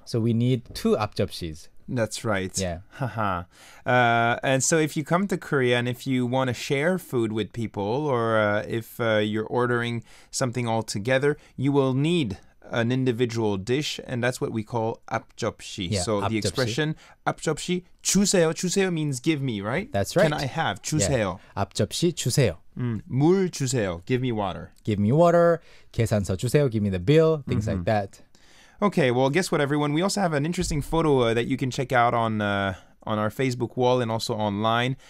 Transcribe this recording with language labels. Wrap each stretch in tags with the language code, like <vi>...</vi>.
<en>So we need two 앞접시s. That's right. Yeah. Haha. And so if you come to Korea and if you want to share food with people or if you're ordering something all together, you will need an individual dish, and that's what we call 앞접시. Yeah, so the</en> <ko>앞접시. expression 앞접시 주세요.</ko> <en>주세요 means give me, right? That's right. Can I have? 주세요.</en> <ko>앞접시 주세요. 물 주세요.</ko> <en>Give me water. Give me water.</en> <ko>계산서 주세요.</ko> <en>Give me the bill. Things like that. Okay, well, guess what, everyone? We also have an interesting photo that you can check out on our Facebook wall and also online.</en>